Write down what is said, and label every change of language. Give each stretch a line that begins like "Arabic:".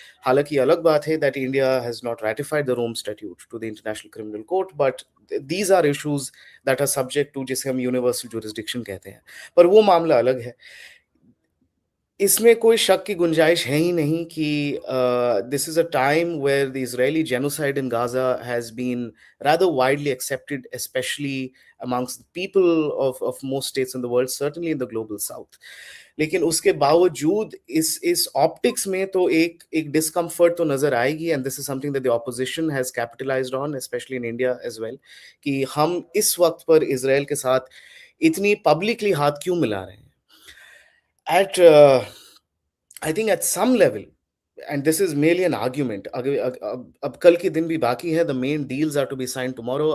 Hindi: हालांकि अलग बात है
English: that India has not ratified the Rome Statute to the International Criminal Court, but these are issues that are subject to
Hindi: जिसे हम
English: universal jurisdiction
Hindi: कहते हैं, पर वो मामला अलग है. इसमें कोई शक की गुंजाइश है ही नहीं कि
English: This is a time where the Israeli genocide in Gaza has been rather widely accepted, especially amongst the people of most states in the world, certainly in the global south.
Hindi: लेकिन उसके बावजूद इस ऑप्टिक्स में तो एक discomfort तो नजर आएगी,
English: and this is something that the opposition has capitalised on, specially in India as well,
Hindi: कि हम इस वक्त पर इजराइल के साथ इतनी पब्लिकली हाथ क्यों मिला रहे हैं.
English: At I think at some level, and this is merely an argument.
Hindi: अब कल के दिन भी बाकी है.
English: The main deals are to be signed tomorrow.